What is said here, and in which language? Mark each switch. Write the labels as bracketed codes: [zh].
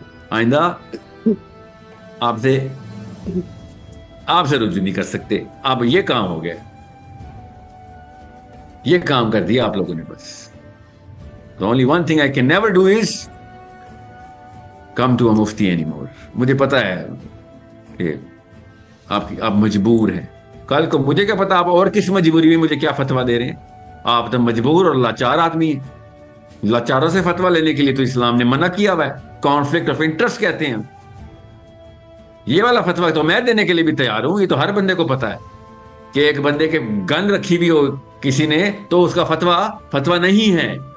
[ur] آئندہ آپ سے رجوع نہیں کر سکتے. اب یہ کام ہو گیا، یہ کام کر دیا آپ لوگوں نے. [en] بس the only one thing I can never do is come to a mufti anymore. [ur] مجھے پتا ہے کہ آپ مجبور ہیں. کل کو مجھے کیا پتا آپ اور کس مجبوری میں مجھے کیا فتویٰ دے رہے ہیں. آپ تو مجبور اور لاچار آدمی ہیں. لاچاروں سے فتویٰ لینے کے لیے تو اسلام نے منع کیا ہوا ہے. کانفلکٹ آف انٹرسٹ کہتے ہیں. یہ والا فتویٰ تو میں دینے کے لیے بھی تیار ہوں. یہ تو ہر بندے کو پتا ہے کہ ایک بندے کے گن رکھی بھی ہو کسی نے تو اس کا فتویٰ نہیں ہے.